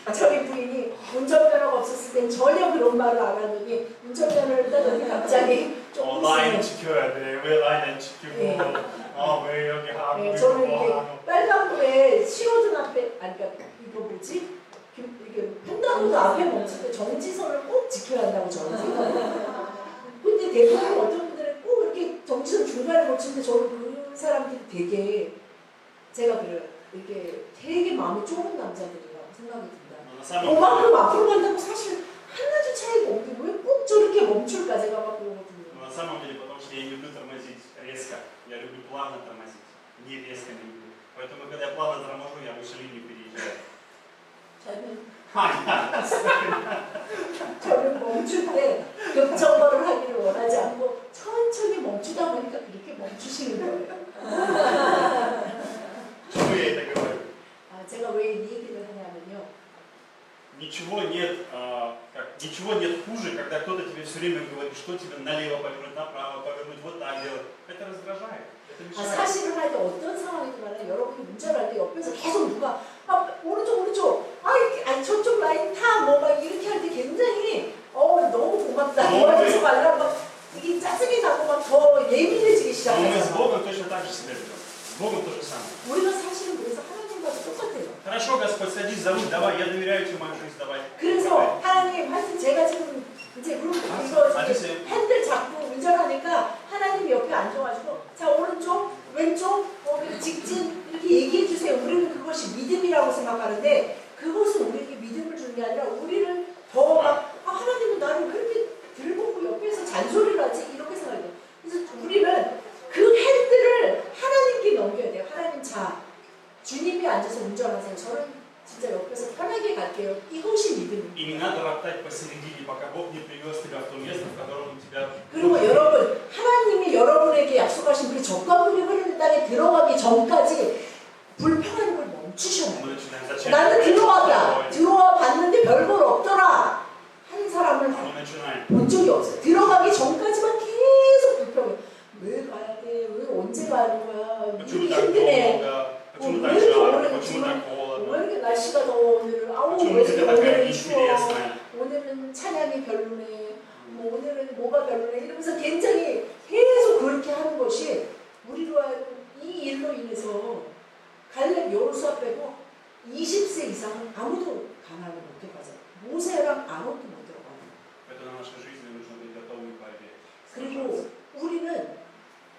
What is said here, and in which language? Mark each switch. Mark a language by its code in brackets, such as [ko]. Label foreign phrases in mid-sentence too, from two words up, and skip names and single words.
[ko] 저희 부인이 운전면허가 없었을 땐 전혀 그런 말을 안 하더니 운전면허를 따더니 갑자기 조금 온라인 있으면 지켜야 돼. 왜 라인을 지키고? 왜 여기 하고 네, 이거 저는 이게 하고? 빨간불에 신호등 앞에 그러니까 이거 뭐지? 이게 횡단보도 앞에 멈출 때 정지선을 꼭 지켜야 한다고 저는 생각해요. 근데 대부분 어떤 분들은 꼭 이렇게 정지선 중간에 멈추는데 저는 그 사람들이 되게 제가 그래요. 이게 되게 마음이 좁은 남자들이라고 생각이 듭니다. [ru] Но на самом [ko] 그만큼 [ru] деле, [ko] 앞으로 간다고 사실 하나도 차이가 없는데 왜 꼭 저렇게 멈출까 제가 막 그러거든요. [ru] на самом деле, потому что я не люблю тормозить резко. Я люблю плавно тормозить. Не резко не люблю. Поэтому, когда я плавно торможу, я выше линии переезжаю. [ko] 저는 멈출 때 급정거를 하기를 원하지 않고 천천히 멈추다 보니까 그렇게 멈추시는 거예요. [ru] Почему я это говорю? [ko] 제가 왜 이 얘기를 하냐면요. [ru] Ничего нет хуже, когда кто-то тебе все время говорит, что тебе налево повернуть, направо повернуть, вот так делать. Это раздражает. Это мешает. [ko] 사실을 할 때 어떤 상황이든 간에 여러분이 운전을 할 때 옆에서 계속 누가 오른쪽 아니 저쪽 라인 타 뭐 막 이렇게 할 때 굉장히 너무 고맙다 도와줘서 말라 막 이게 짜증이 나고 막 더 예민해지기 [ru] Но мы с [ko] 시작하잖아요. [ru] Богом точно так же себя ведем. С Богом то же самое. [ko] 우리가 사실은 그래서 하나님과도 똑같아요. [ru] Хорошо, Господь, садись за руль, давай, я доверяю тебе мою жизнь, давай. [ko] 그래서 하나님 하여튼 제가 지금 이제 이거 앉으세요. 핸들 잡고 운전하니까 하나님 옆에 앉아가지고 자 오른쪽 왼쪽 직진 이렇게 얘기해 주세요. 우리는 그것이 믿음이라고 생각하는데 그것은 우리에게 믿음을 주는 게 아니라 우리를 더 막 하나님은 나를 그렇게 들고 옆에서 잔소리를 하지 이렇게 생각해요. 그래서 우리는 그 핸들을 하나님께 넘겨야 돼요. 하나님 자 주님이 앉아서 운전하세요. 저는 진짜 옆에서 편하게 갈게요. 이것이 믿음입니다. [ru] И не надо роптать посередине, пока Бог не привез тебя в то место, в котором он тебя... [ko] 그리고 여러분, 하나님이 여러분에게 약속하신 그 적과 물이 흐르는 땅에 들어가기 전까지 불평하는 걸 멈추셔야 [ru] Мы [ko] 해요. [ru] начинаем зачем? [ko] 나는 들어와 봤는데 별걸 없더라 하는 사람을 [ru] Мы начинаем. [ko] 본 적이 없어요. 들어가기 전까지만 계속 불평해. 왜 가야 돼? 왜 언제 가는 거야? [ru] Почему [ko] 이게 [ru] так [ko] 힘드네. [ru] долго? Почему [ko] 왜 [ru] так [ko] 이렇게 [ru] жарко? [ko] 오래 [ru] Почему так [ko] 왜 [ru] холодно? [ko] 이렇게 날씨가 더워 오늘은? [ru] Почему [ko] 왜 [ru] тебе [ko] 이렇게 [ru] такая [ko] 오늘은 추워? [ru] неинтересная? [ko] 오늘은 찬양이 별로네. 오늘은 뭐가 별로네. 이러면서 굉장히 계속 그렇게 하는 것이 우리로 하여금 이 일로 인해서 갈렙 여호수아 빼고 20세 이상은 아무도 가나안을 못 들어가잖아요. 모세랑 아론도 못 들어가요. [ru] Это на нашей жизни нужно быть готовым к борьбе. [ko] 그리고 우리는